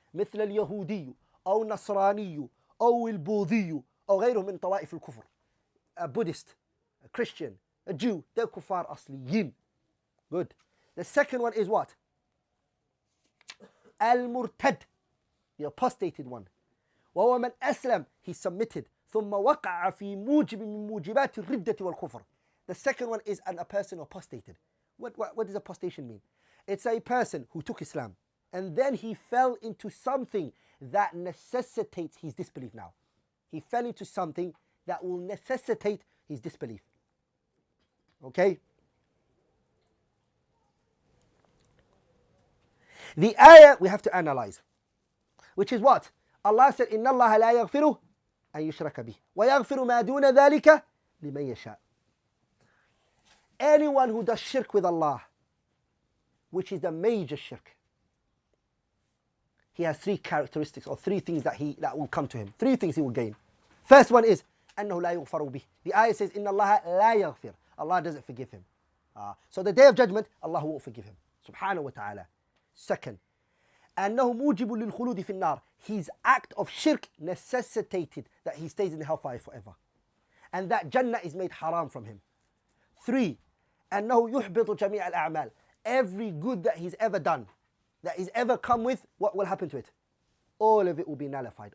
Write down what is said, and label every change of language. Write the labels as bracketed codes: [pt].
[ar] مثل اليهودي أو النصراني أو البوذي أو غيره من طوائف الكفر. [en] A Buddhist, a Christian, a Jew, they're kuffar asliyin. Good. The second one is what? Al-Murtad, the apostated one. [ar] وهو من أسلم, [en] he submitted. [ar] ثم وقع في موجب من موجبات الردة والكفر. [en] The second one is a person apostated. What does apostation mean? It's a person who took Islam and then he fell into something that necessitates his disbelief now. He fell into something that will necessitate his disbelief. Okay? The ayah we have to analyze, which is what? Allah said, [ar] إِنَّ اللَّهَ لَا يَغْفِرُ أَن يُشْرَكَ بِهِ وَيَغْفِرُ مَا دُونَ ذَلِكَ لِمَن يَشَاءُ. [en] Anyone who does shirk with Allah, which is the major shirk, he has three characteristics or three things that will come to him. Three things he will gain. First one is [ar] أنه لا يغفر به. [en] The ayah says [ar] إن الله لا يغفر. [en] Allah doesn't forgive him. So the Day of Judgment, Allah won't forgive him. Subhanahu wa ta'ala. [ar] Second, أنه موجب للخلود في النار. [en] His act of shirk necessitated that he stays in the hellfire forever. And that Jannah is made haram from him. [ar] Three, أنه يحبط جميع الأعمال. [en] Every good that he's ever done, that he's ever come with, what will happen to it? All of it will be nullified.